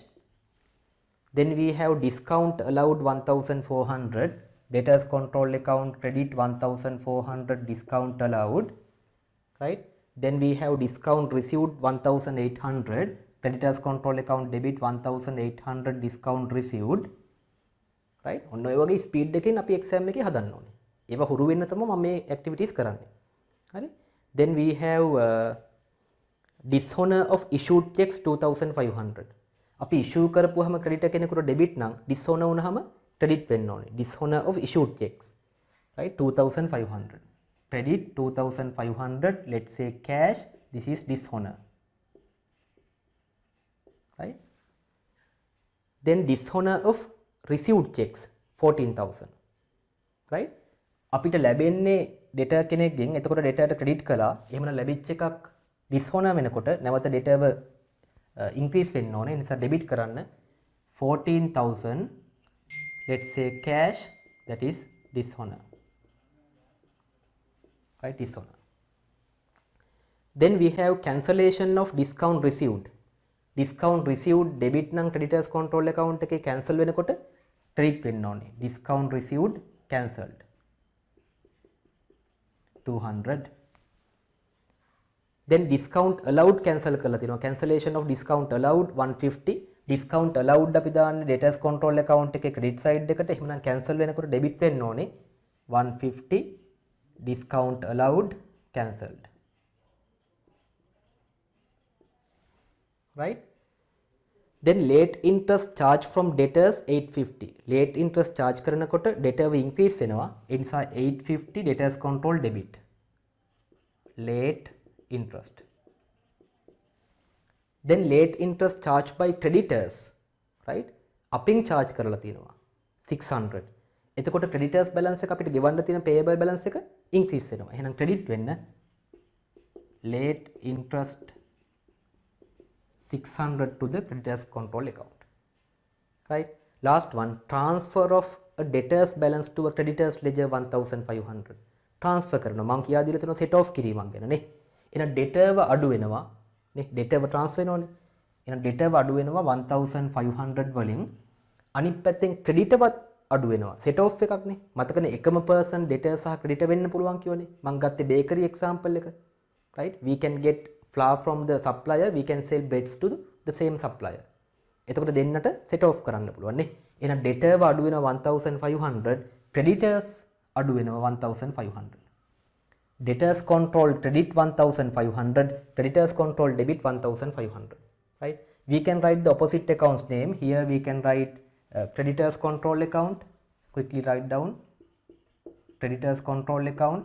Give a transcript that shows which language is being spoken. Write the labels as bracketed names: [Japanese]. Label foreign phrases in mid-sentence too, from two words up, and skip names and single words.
[English] Then we have discount allowed 1,400, debtors control account credit 1,400 discount allowed, right? Then we have discount received 1,800, creditors control account debit 1,800 discount received, right? [Sinhala] ඔන්න ඔය වගේ ස්පීඩ් එකකින් අපි එක්සෑම් එකේ හදන්න ඕනේ. ඒවා හුරු වෙන්න තමයි මම මේ ඇක්ටිවිටීස් කරන්නේ. හරි? [English] Then we have dishonor of issued checks 2,500. [Sinhala] අපි issue කරපුවාම ක්‍රෙඩිටර් කෙනෙකුට ඩෙබිට් නම් dishonor වුණාම ක්‍රෙඩිට් වෙන්න ඕනේ. [English] dishonor of issued checks, right? 2,500. Credit 2,500, let's say cash, this is dishonor, right? Then dishonor of received checks 14,000, right? [Sinhala] අපිට ලැබෙන්නේ debtor කෙනෙක්ගෙන්, එතකොට debtorට credit කළා, එහෙමනම් ලැබිච්ච එකක් dishonor වෙනකොට නැවත debtorව increase වෙන්න ඕනේ. ඒ නිසා debit කරන්න 14,000, [English] let's say cash, that is dishonor, right? Dishonor. Then we have cancellation of discount received. Discount received debit [Sinhala] නම් [English] creditors control account [Sinhala] එකේ cancel වෙනකොට credit වෙන්න ඕනේ. [English] Discount received cancelled 200. Then discount allowed cancel [Sinhala] කරලා තියෙනවා. [English] cancellation of discount allowed 150. discount allowed [Sinhala] අපි දාන්නේ [English] debtors control account [Sinhala] එකේ [English] credit side [Sinhala] එකට. එහෙනම් cancel වෙනකොට debit වෙන්න ඕනේ 150. [English] discount allowed cancelled, right? Then late interest charge from debtors 850. late interest charge [Sinhala] කරනකොට debtor increase වෙනවා. ඒ නිසා [English] 850 debtors control debit. late interest. Then late interest charged by creditors, right? upping charge [Sinhala] කරලා තියෙනවා 600. එතකොට creditors balance එක අපිට ගෙවන්න තියෙන [English] payable balance [Sinhala] එක increase වෙනවා. [English] එහෙනම් credit වෙන්න late interest 600 to the creditors control account, right? Last one, transfer of a debtors balance to a creditors ledger 1,500. [Sinhala] transfer කරනවා. මම කියා දීලා තියෙනවා [English] set off [Sinhala] කිරීමක් ගැන නේ. එහෙනම් debtor ව අඩු වෙනවා නේ. debtor ව transfer වෙනවනේ. එහෙනම් debtor ව අඩු වෙනවා 1,500 වලින්. අනිත් පැත්තෙන් creditor වත් අඩු වෙනවා. [English] set off [Sinhala] එකක් නේ. මතකනේ එකම [English] person debtor [Sinhala] සහ creditor වෙන්න පුළුවන් කියවනේ. මම ගත්තේ [English] bakery example [Sinhala] එක. [English] right? We can get flour from the supplier, we can sell breads to the same supplier. [Sinhala] එතකොට දෙන්නට [English] set off [Sinhala] කරන්න පුළුවන් නේ. එහෙනම් debtor ව අඩු වෙනවා 1,500, creditors අඩු වෙනවා 1,500. [English] debtors control credit 1,500, creditors control debit 1,500, right? We can write the opposite accounts name. Here we can write creditors control account. Quickly write down creditors control account.